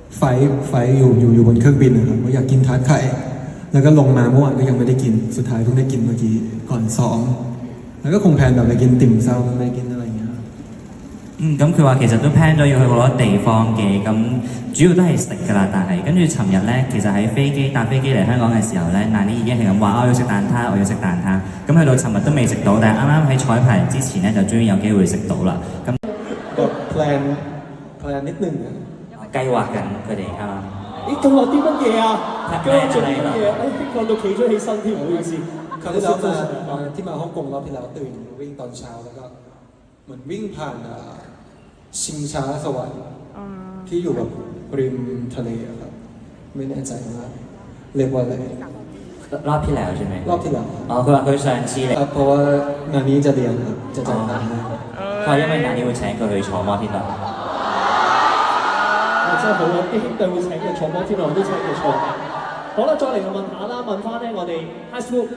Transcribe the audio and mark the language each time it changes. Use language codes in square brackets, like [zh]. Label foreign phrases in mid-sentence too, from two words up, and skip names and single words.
[th] ไฟอยู่บนเครื่องบินนะครับว่าอยากกินทาร์ตไข่แล้วก็ลงมาเมื่อวานก็ยังไม่ได้กินสุดท้ายเพิ่งได้กินเมื่อกี้ก่อนซ้อมแล้วก็คงแพลนแบบไปกินติ่มซำไปกินอะไรอย่างเงี้ย [yue] 咁佢話其實都 plan 咗要去好多地方嘅，咁主要都係食㗎啦。但係跟住尋日咧，其實喺搭飛機嚟香港嘅時候咧，Nani已經係咁話我要食蛋撻，我要食蛋撻。咁去到尋日都未食到，但係啱啱喺彩排之前咧就終於有機會食到啦。咁 [th] ก็แพลนนิดนึง [yue] 計劃緊佢哋啱啱。咦，計劃啲乜嘢啊？計劃做啲乜嘢？講到企咗起身添，唔好意思。 [th] คราวที่แล้วที่มาฮ่องกงรอบที่แล้วตื่นวิ่งตอนเช้าแล้วก็เหมือนวิ่งผ่านชิงช้าสวรรค์ที่อยู่แบบริมทะเลครับไม่แน่ใจว่าเรียกว่าอะไร รอบที่แล้วใช่ไหม รอบที่แล้ว [yue] อ๋อ佢話佢上次嚟 [th] เพราะว่างานนี้จะเรียนครับจะจัดการให้ [yue] 佢話因為 Nani 會請佢去坐摩天輪真係好啊！啲兄弟會請佢坐摩天輪，都請佢坐。好啦，再嚟問下啦，問翻咧我哋 [en] High School。